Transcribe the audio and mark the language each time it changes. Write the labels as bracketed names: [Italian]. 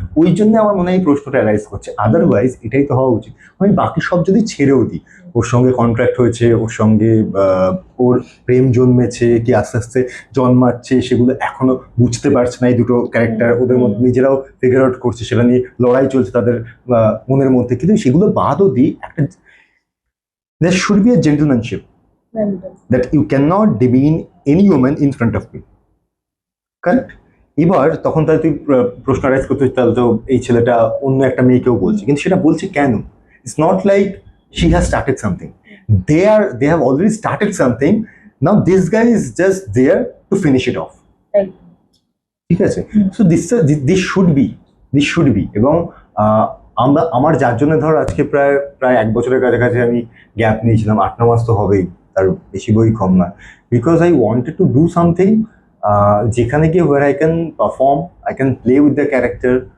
[Bangla] ওই জন্য আমার মনে হয় এই প্রশ্নটা অ্যারাইজ করছে। আদারওয়াইজ এটাই তো হওয়া উচিত। আমি বাকি সব যদি ছেড়েও দিই, ওর সঙ্গে কন্ট্রাক্ট হয়েছে, ওর সঙ্গে ওর প্রেম জন্মেছে কি আস্তে আস্তে জন্মাচ্ছে, সেগুলো এখনো বুঝতে পারছে না এই দুটো ক্যারেক্টার, ওদের মধ্যে নিজেরাও ফিগার আউট করছে, সেটা নিয়ে লড়াই চলছে তাদের মনের মধ্যে। কিন্তু সেগুলো বাদও দিই, একটা [English] there should be a gentlemanship that you cannot demean any woman in front of me. [Bangla] Correct? এবার তখন তাহলে তুই প্রশ্ন রাইজ করতে, তাহলে তো এই ছেলেটা অন্য একটা মেয়েকেও বলছে, কিন্তু সেটা বলছে কেন? [English] It's not like she has started something. They have already started something. Now this guy is just there to finish it off. [Bangla] ঠিক আছে? [English] so this should be [Bangla] এবং আমার যার জন্য ধর আজকে প্রায় 1 বছরের কাছাকাছি আমি গ্যাপ নিয়েছিলাম, 8-9 মাস তো হবেই, তার বেশি বই কম না, [English] because I wanted to do something [Bangla] যেখানে গিয়ে war [English] I can perform, I can play with the character.